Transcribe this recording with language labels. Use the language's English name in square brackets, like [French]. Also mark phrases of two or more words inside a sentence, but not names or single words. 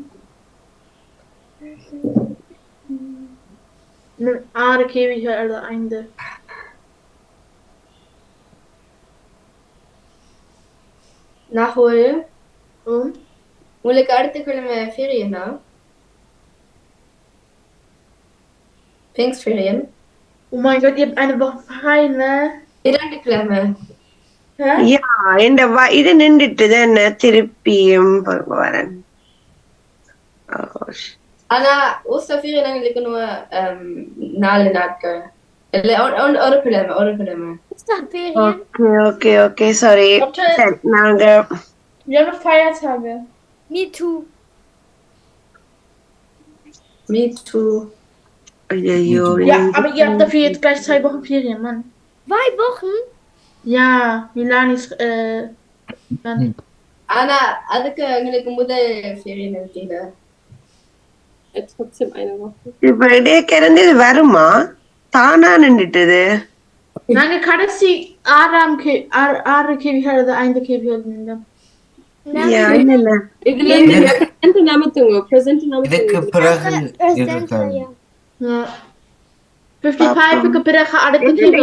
[Tamil] இன்னும் 6 கேள்விகள் எழுத 5 [German] Nachhol. [Tamil] உங்களுக்கு அடுத்த கிழமை ஃபெரியனா? [German] Pfingstferien. Oh mein Gott, ihr habt eine Woche frei, ne? [Tamil] 2 கிழமை. யா இந்த இது நின்றுட்டு என்ன திருப்பியும் வரேன். ஆனா Osterferien எங்களுக்கு nur 4 நாட்கள். ஒரு கிழமை. [English] okay sorry. [Tamil] நாங்க [German] Wir haben noch Feiertage. [English] Me too. [Tamil] ஐயோ. [German] Ja, aber ihr habt dafür jetzt gleich 2 Wochen Ferien, Mann. 2 Wochen? Ja, Milanis, [Tamil] ஆனா அதுக்கு எங்களுக்கு முதல் Ferien இருக்குல்ல. [German] Trotzdem eine Woche. [Tamil] இப்ப இதே கிடந்து வருமா தானா நின்றுட்டுது நாங்க கடைசி 6 கேள்விகள் எழுத 5 கேள்விகள் எழுதினோம். இதுக்கு பிறகு 55க்கு பிறகு அடுத்த கேள்வி